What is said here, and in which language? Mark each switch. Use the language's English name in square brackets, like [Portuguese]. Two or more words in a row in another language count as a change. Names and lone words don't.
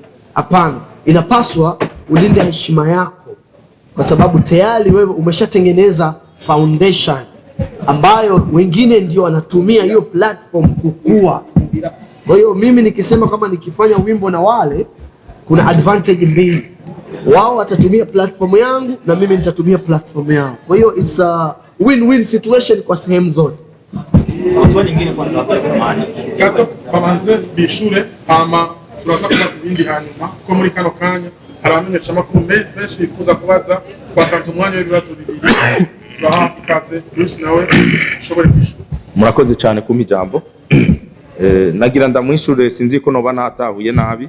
[Swahili] Hapana, inapaswa ulinde heshima yako, kwa sababu tayari wewe umeshatengeneza foundation ambayo wengine ndio wanatumia hiyo platform kukua. Kwa hiyo mimi nikisema kama nikifanya wimbo na wale, kuna advantage mbili. Wao watatumia platform yangu na mimi nitatumia platform yao. Kwa hiyo [English] it's a win-win situation [Swahili] kwa sehemu zote. Swali lingine kwa ndugu samani. [Rundi] Gato bamanze bishure ama turaza kubaza ibindi hanyuma ko muri kano kanya hari abamenyesha amakuru benshi bifuza kubaza twatanze umwanya w'ibibazo bibiri turaha ikaze Bruce nawe ushobore kwishura. Murakoze cyane kumpa ijambo. Nagira ndamwishure sinzi ko noba natahuye nabi.